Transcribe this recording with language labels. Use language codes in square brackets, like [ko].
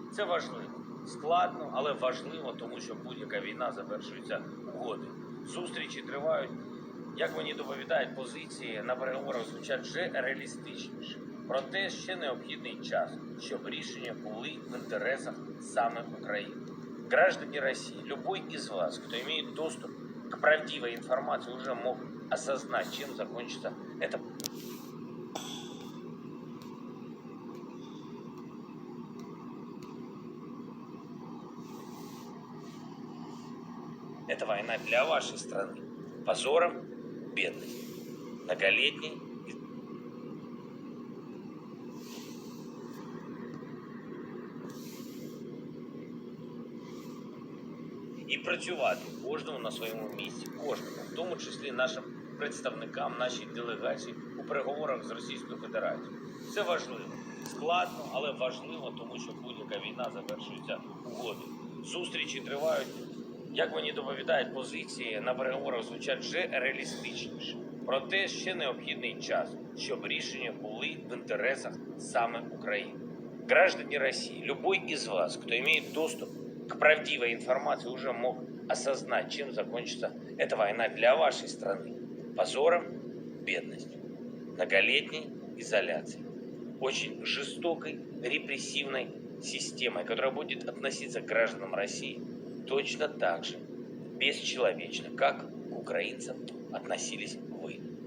[uk] Це важливо, складно, але важливо, тому що будь-яка війна завершується угодою. Зустрічі тривають, як мені доповідають, позиції на переговорах звучать вже реалістичніше. Проте ще необхідний час, щоб рішення були в інтересах саме України. [ru] Граждане России, любой из вас, кто имеет доступ к правдивой информации, уже мог осознать, чем закончится это. Эта война для вашей страны позором, бедностью, многолетней. [uk] І працювати кожному на своєму місці, кожному, в тому числі нашим представникам, нашій делегації у переговорах з Російською Федерацією. Це важливо, складно, але важливо, тому що будь-яка війна завершується угодою. Зустрічі тривають, як мені доповідають, позиції на переговорах звучать вже реалістичніше. Проте ще необхідний час, щоб рішення були в інтересах саме України. [ru] Граждане России, любой из вас, кто имеет доступ к правдивой информации, уже мог осознать, чем закончится эта война для вашей страны. Позором, бедностью, многолетней изоляцией, очень жестокой, репрессивной системой, которая будет относиться к гражданам России точно так же бесчеловечно, как к украинцам относились вы.